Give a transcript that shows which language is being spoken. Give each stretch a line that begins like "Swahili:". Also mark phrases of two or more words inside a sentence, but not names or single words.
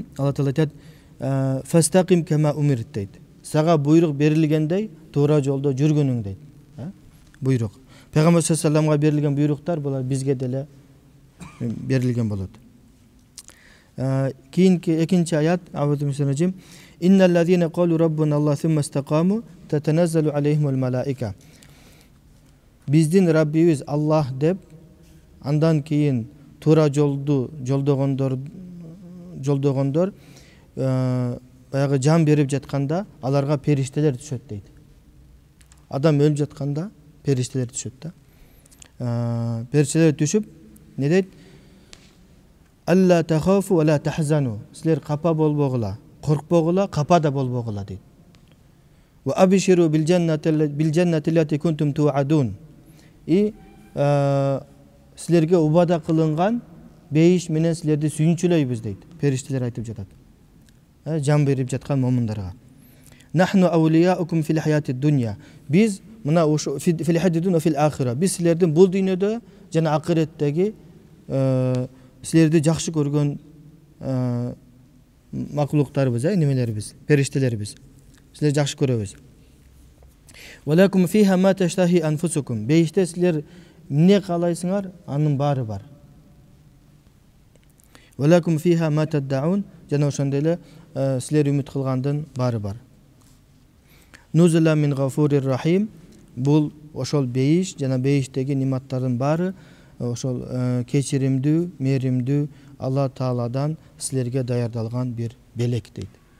Kyrgyz: Алла Таала айтат:
Arabic: "فاستقم كما أمرت"
Kyrgyz: дейт. Сага буйрук берилгендей туура жолдо жүргөнүң дейт. Буйрук. Пейгамбер
Arabic: صلى الله عليه وسلم
Kyrgyz: берилген буйруктар булар бизге деле берилген болот. Кийинки экинчи аят, Аузубиссаминажим.
Arabic: "إن الذين قالوا ربنا الله ثم استقاموا تتنزل عليهم الملائكة."
Kyrgyz: Биздин Раббибиз Аллах деп, андан кийин туура жолду жолдогондор баягы жан берип жатканда аларга периштелер түшөт дейт. Адам өлүп жатканда периштелер түшөт да. Периштелер түшүп не дейт?
Arabic: ألا تخافوا ولا تحزنوا.
Kyrgyz: Силер капа болбогула, коркпогула, капа да болбогула дейт.
Arabic: وأبشروا بالجنة التي كنتم توعدون.
Kyrgyz: Силерге убада кылынган бейиш менен силерди сүйүнчүлөйбүз дейт. Периштелер айтып жатат. Жан берип жаткан момундарга.
Arabic: نحن أولياؤكم في الحياة الدنيا.
Kyrgyz: Биз мына ушу
Arabic: في الحياة الدنيا في الآخرة.
Kyrgyz: Биз силердин бул дүйнөдө жана акыреттеги силерди жакшы көргөн макулуктарыбыз, немелерибиз, периштелерибиз. Силер жакшы көрөбүз.
Arabic: ولكم فيها ما تشتهي أنفسكم.
Kyrgyz: Бейиште силер эмне каалайсыңар, анын баары бар.
Arabic: ولكم فيها ما تدعون.
Kyrgyz: Жана ошондой эле силер үмүт кылгандын баары бар.
Arabic: نزلا من غفور رحيم.
Kyrgyz: Бул ошол бейиш жана бейиштеги нематтардын баары ошол кечиримдүү, мээримдүү Алла Тааладан силерге даярдалган бир белек дейт.